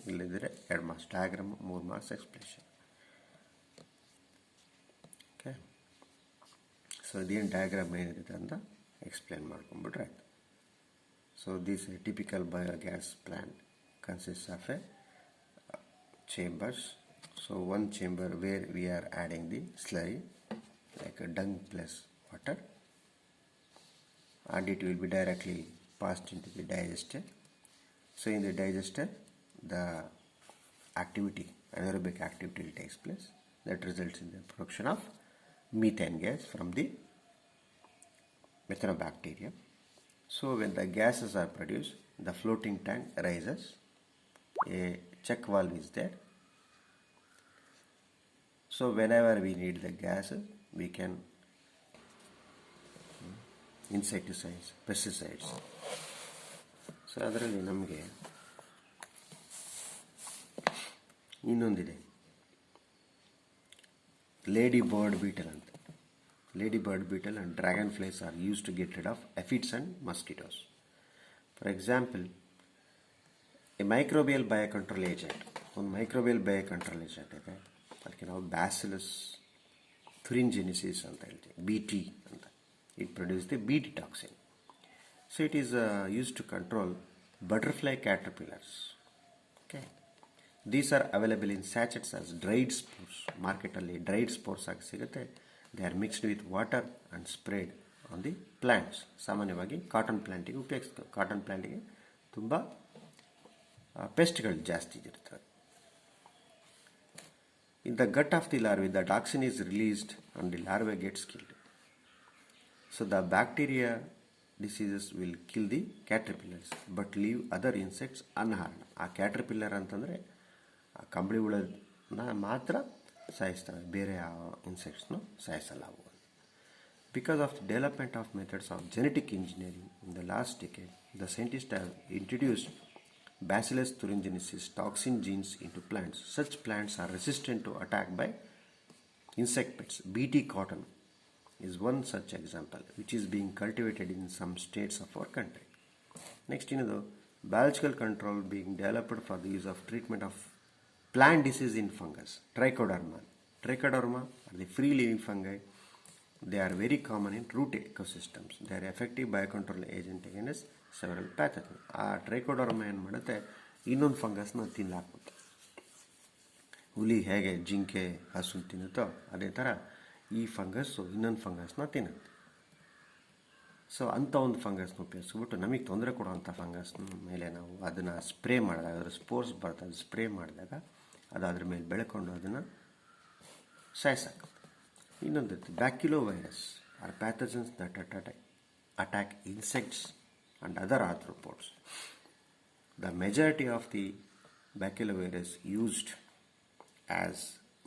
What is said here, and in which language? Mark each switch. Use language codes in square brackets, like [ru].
[kn] ಇಲ್ಲಿದ್ದರೆ 2 marks diagram, 3 marks explanation. Okay, so ಇದೇನು diagram ಏನಿರುತ್ತೆ ಅಂತ ಎಕ್ಸ್ಪ್ಲೇನ್ ಮಾಡ್ಕೊಂಬಿಟ್ರೆ ಆಯಿತು. [en] So this typical biogas plant consists of a chambers. So one chamber where we are adding the slurry like a dung plus water, and it will be directly passed into the digester. So in the digester the activity, anaerobic activity takes place that results in the production of methane gas from the methanobacteria. So when the gases are produced, the floating tank rises. A check valve is there. So whenever we need the gas, we can insecticides, pesticides. [kn] So ಅದರಲ್ಲಿ ನಮಗೆ ಇನ್ನೊಂದಿದೆ, lady bird Beetal ಅಂತ. [en] Lady bird beetle and dragon flies are used to get rid of aphids and mosquitoes. For example, a microbial biocontrol agent, [kn] ಒಂದು microbial biocontrol agent ಇದೆ, ಅದಕ್ಕೆ ನಾವು bacillus ಥುರಿಂಜಿನಿಸಿಸ್ ಅಂತ ಹೇಳ್ತೀವಿ, BT ಅಂತ. [en] It produce the BT toxin. So it is used to control butterfly caterpillars. Okay, these are available in sachets as dried spores. [kn] ಮಾರ್ಕೆಟಲ್ಲಿ dried spores ಆಗಿ ಸಿಗುತ್ತೆ. [en] They are mixed with water and sprayed on the plants. [kn] ಸಾಮಾನ್ಯವಾಗಿ cotton ಪ್ಲ್ಯಾಂಟಿಗೆ ಉಪಯೋಗಿಸ್ತಾರೆ. Cotton ಪ್ಲ್ಯಾಂಟಿಗೆ ತುಂಬ ಪೆಸ್ಟ್ಗಳು ಜಾಸ್ತಿ ಇರ್ತವೆ. [en] In the gut of the larvae, the toxin is released and the larvae gets killed. So the bacteria diseases will kill the caterpillars but leave other insects unharmed. [kn] ಆ caterpillar ಅಂತಂದರೆ ಆ ಕಂಬಳಿ ಹುಳನ ಮಾತ್ರ ಸಾಯಿಸ್ತವೆ, ಬೇರೆ ಯಾವ ಇನ್ಸೆಕ್ಟ್ಸ್ನು ಸಾಯಿಸಲ್ಲ ಅವು. [en] Because of the development of methods of genetic engineering in the last decade, the scientists have introduced Bacillus thuringiensis toxin genes into plants. Such plants are resistant to attack by insect pests. BT cotton is one such example, which is being cultivated in some states of our country. Next, biological control being developed for the use of treatment of plant disease in fungus. Trichoderma. Trichoderma are the free living fungi. They are very common in root ecosystems. They are effective biocontrol agent against several pathogens. [kn] ಆ Trichoderma ಏನು ಮಾಡುತ್ತೆ, ಇನ್ನೊಂದು ಫಂಗಸ್ನ ತಿನ್ನಲಾಕುತ್ತೆ. ಹುಲಿ ಹೇಗೆ ಜಿಂಕೆ ಹಸು ತಿನ್ನುತ್ತೋ ಅದೇ ಥರ ಈ ಫಂಗಸ್ಸು ಇನ್ನೊಂದು ಫಂಗಸ್ನ ತಿನ್ನುತ್ತೆ. ಸೊ ಅಂಥ ಒಂದು ಫಂಗಸ್ನ ಉಪಯೋಗಿಸ್ಬಿಟ್ಟು ನಮಗೆ ತೊಂದರೆ ಕೊಡುವಂಥ ಫಂಗಸ್ನ ಮೇಲೆ ನಾವು ಅದನ್ನು ಸ್ಪ್ರೇ ಮಾಡಿದಾಗ, ಅದರ ಸ್ಪೋರ್ಸ್ ಬರ್ತದೆ, ಸ್ಪ್ರೇ ಮಾಡಿದಾಗ ಅದು ಅದ್ರ ಮೇಲೆ ಬೆಳ್ಕೊಂಡು ಅದನ್ನು ಸಾಯಿಸಾಕುತ್ತೆ. [en] ಇನ್ನೊಂದು baculovirus are pathogens that attack insects and other arthropods. The majority of the baculovirus used as